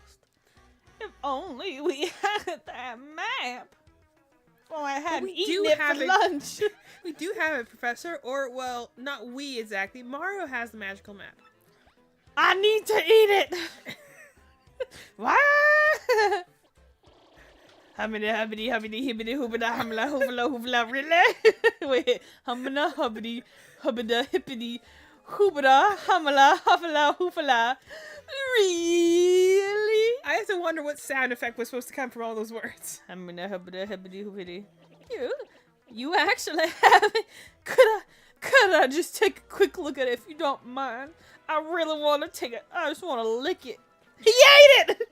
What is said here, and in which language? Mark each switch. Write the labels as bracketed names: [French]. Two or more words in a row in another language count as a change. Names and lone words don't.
[English] If only we had that map. Well, I hadn't eaten it for lunch. We do have it, Professor. Or, well, not we exactly. Mario has the magical map. I need to eat it. What? Hubbity hubbity hubbity hibbity hoobada humla hoobla hoobla really? Wait, humna hubbity hubbada hippity hoobada humla huffla hoofla. Really? I have to wonder what sound effect was supposed to come from all those words. Humna hubbada hibbity hoopity. You actually have it. Could I just take a quick look at it if you don't mind? I really want to take it. I just want to lick it. He ate it!